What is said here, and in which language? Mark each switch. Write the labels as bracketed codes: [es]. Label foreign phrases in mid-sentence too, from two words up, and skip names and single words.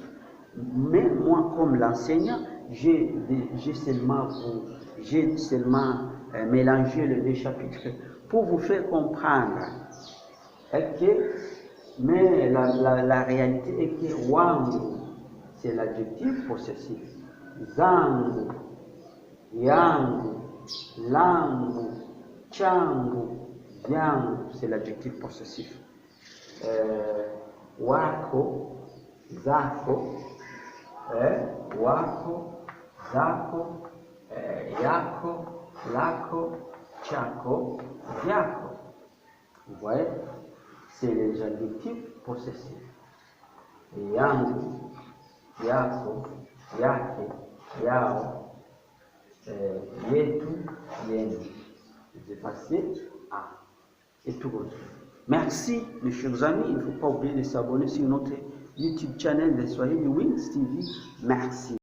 [fr] Mais moi, comme l'enseignant, j'ai seulement mélangé les deux chapitres pour vous faire comprendre mais la réalité est que wangu, c'est l'adjectif possessif. [sw] Zangu, yangu, langu, changu, yangu, [fr] c'est l'adjectif possessif. [sw] Wako, zako, wako, zako, yako, lako, chako, yako. [fr] Vous voyez, c'est les adjectifs possessifs. [sw] Yangu, yako, yake, yao, yetu, yenu. [fr] Vous effacez A. Et tout autre. Merci, mes chers amis. Il ne faut pas oublier de s'abonner sur notre [en] YouTube channel [fr] de Swahili Wings TV. Merci.